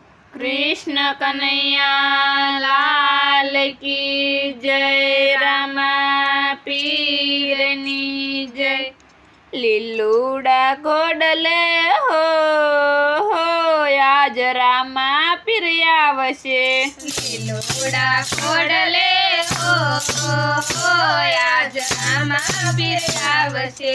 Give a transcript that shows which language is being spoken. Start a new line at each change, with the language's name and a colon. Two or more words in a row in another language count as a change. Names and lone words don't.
Hindi: कृष्ण कन्हैया लाल की जय।
Gujarati: રામા પીરની જય। લીલુડા કોડલે હો આજ રામા પીર આવશે। લીલુડા કોડલે હો આજ રામા પીર આવશે।